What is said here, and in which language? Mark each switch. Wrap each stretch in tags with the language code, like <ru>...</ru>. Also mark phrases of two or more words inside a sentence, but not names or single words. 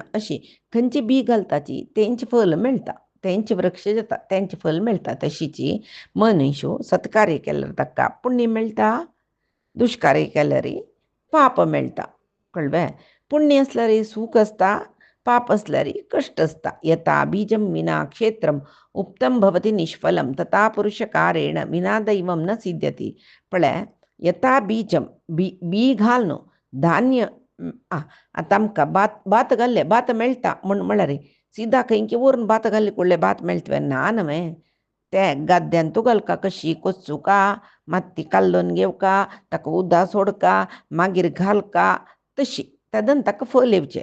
<kok>अशी खंयची बी घालताची तेंच फल मेळटा तेंचे वृक्ष जाता तेंचे फल मेळटा. तशीची मनीस सत्कार्य केल्यार ताका पुण्य मेळटा दुष्कार्य केल्यार पाप मेळटा कळ्ळें. पुण्य असल्यार सूख आसता पाप असल्यार कश्ट आसता.</kok> <sa>यथा बीजम विना क्षेत्रम उक्तम भवति निष्फलम तथा पुरुषकारेण विना दैवम न सिद्ध्यति.</sa> <kok>पळय</kok> <sa>यथा बीजम</sa> <kok>बी घालून धान्य आतां आमकां भात घाल्ले भात मेळटा म्हळ्यार सीधा खंयची व्हरून भात घाली कुडले भात मेळटवे ना न्हय. ते गाद्यांतू घालका कशी कोचुका माती काल्लोन घेवका ताका उदक सोडका मागीर घालका तशी तेदन ताका फल येवचें.</kok>